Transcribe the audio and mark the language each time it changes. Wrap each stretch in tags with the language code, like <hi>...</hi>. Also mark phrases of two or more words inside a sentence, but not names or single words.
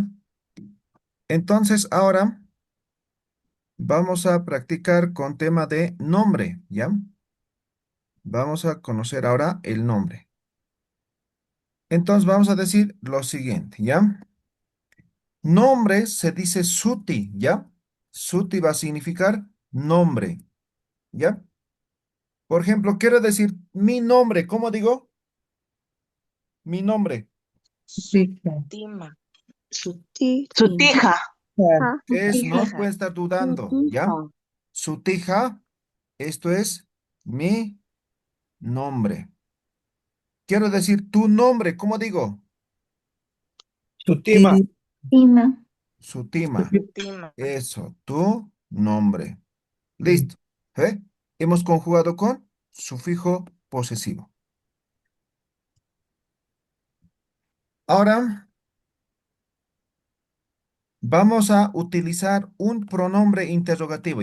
<es>Entonces, ahora vamos a practicar con tema de nombre, ¿ya? Vamos a conocer ahora el nombre. Entonces, vamos a decir lo siguiente, ¿ya? Nombre se dice suti, ¿ya? Suti va a significar nombre, ¿ya? Por ejemplo, quiero decir mi nombre, ¿cómo digo? Mi nombre.</es> <ay>Sutima. Sutima.</ay> <es>¿Qué es? No</es> <ay>Sutija.</ay> <es>pueden estar dudando, ¿ya? Sutija, esto es mi nombre. Quiero decir tu nombre, ¿cómo digo?</es> <ay>Sutima. Tima. Sutima. Sutima.</ay> <es>Eso, tu nombre. Listo. ¿Eh? Hemos conjugado con sufijo posesivo. Ahora vamos a utilizar un pronombre interrogativo.</es>